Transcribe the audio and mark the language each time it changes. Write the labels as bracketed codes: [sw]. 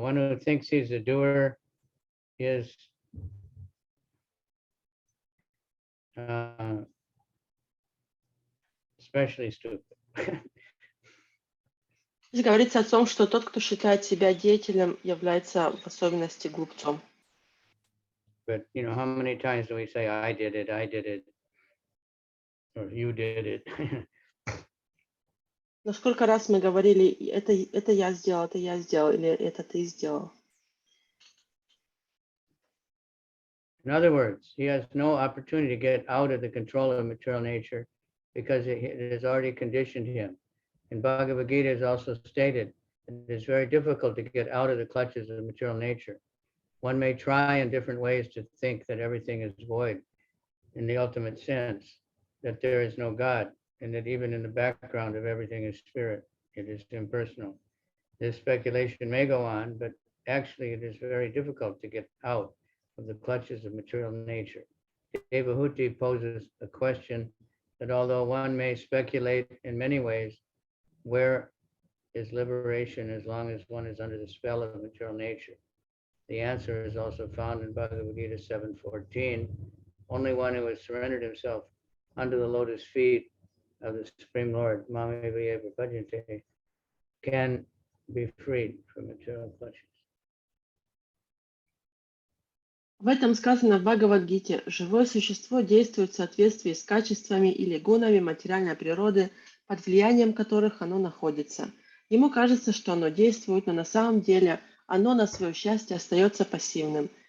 [en] One who thinks he's a doer is especially stupid. [ru] Здесь говорится о том, что тот, кто считает себя деятелем, является в особенности глупцом. [en] But you know, how many times do we say, I did it, or you did it? [ru] Но сколько раз мы говорили, это я сделал, или это ты сделал. [en] In other words, he has no opportunity to get out of the control of material nature because it has already conditioned him. And Bhagavad Gita is also stated that it is very difficult to get out of the clutches of material nature. One may try in different ways to think that everything is void in the ultimate sense, that there is no God, and that even in the background of everything is spirit. It is impersonal. This speculation may go on, but actually it is very difficult to get out of the clutches of material nature. Devahuti poses a question that although one may speculate in many ways, where is liberation as long as one is under the spell of material nature? The answer is also found in Bhagavad Gita 7:14. Only one who has surrendered himself under the lotus feet of the Supreme Lord, [sa] Mamevayeva Bhajante, [en] can be freed from material clutches. [ru] В этом сказано в Бхагавад-гите: живое существо действует в соответствии с качествами или гунами материальной природы, под влиянием которых оно находится. Ему кажется, что оно действует, но на самом деле оно на свое счастье остается пассивным.